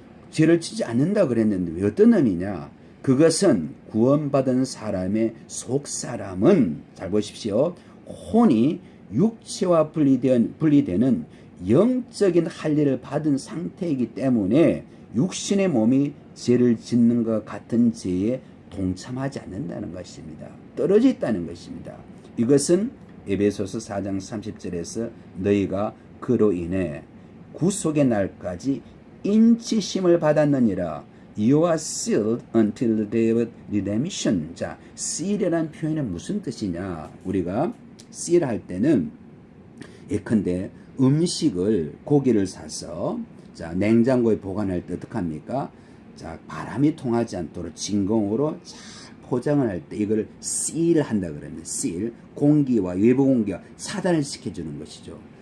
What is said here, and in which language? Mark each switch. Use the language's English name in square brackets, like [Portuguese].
[Korean] 죄를 짓지 않는다 그랬는데 왜 어떤 의미냐? 그것은 구원받은 사람의 속사람은, 잘 보십시오, 혼이 육체와 분리되는 영적인 할례를 받은 상태이기 때문에 육신의 몸이 죄를 짓는 것 같은 죄에 동참하지 않는다는 것입니다. 떨어져 있다는 것입니다. 이것은 에베소서 4장 30절에서 너희가 그로 인해 구속의 날까지 인치심을 받았느니라. [English] You are sealed until the day of redemption. [Korean] 자, seal이라는 표현은 무슨 뜻이냐? 우리가 seal 할 때는 예컨대 음식을, 고기를 사서 자, 냉장고에 보관할 때 어떻게 합니까? 자, 바람이 통하지 않도록 진공으로 잘 포장을 할 때 이걸 seal한다 그러면 seal, 공기와 외부 공기와 차단을 시켜주는 것이죠.